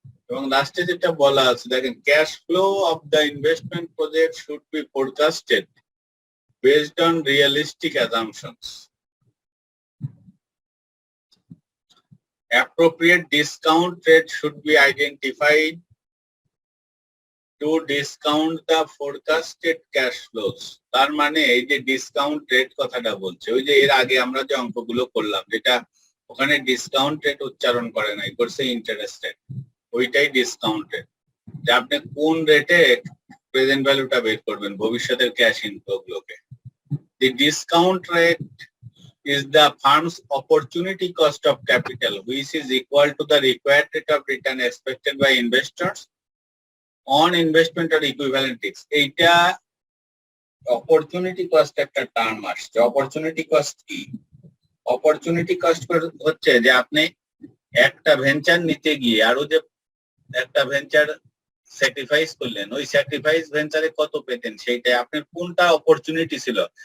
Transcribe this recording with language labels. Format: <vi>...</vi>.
<bn>এবং লাস্টে যেটা বলা আছে দেখেন,</bn> <en>Cash flow of the investment project should be forecasted based on realistic assumptions. appropriate discount rate should be identified to discount the forecasted cash flows.</en> <bn>তার মানে এই যে ডিসকাউন্ট রেট কথাটা বলছে, ওই যে এর আগে আমরা যে অঙ্কগুলো করলাম, যেটা ওখানে ডিসকাউন্ট রেট উচ্চারণ করে নাই, করছে ইন্টারেস্ট রেট, ওইটাই ডিসকাউন্ট রেট। যে আপনি কোন রেটে প্রেজেন্ট ভ্যালুটা বের করবেন ভবিষ্যতের ক্যাশ ইনফ্লো গুলোকে।</bn> <en>The discount rate is the firm's opportunity cost of capital, which is equal to the required rate of return expected by investors on investment or equivalent.</en> <bn>এইটা অপরচুনিটি কস্ট একটা term আসছে। Opportunity cost কি? Opportunity cost হচ্ছে যে আপনি একটা venture নিতে গিয়ে আরো যে একটা ভেঞ্চার স্যাক্রিফাইস করলেন, ওই স্যাক্রিফাইস ভেঞ্চারে কত পেতেন সেইটাই আপনার কোনটা অপরচুনিটি ছিল।</bn>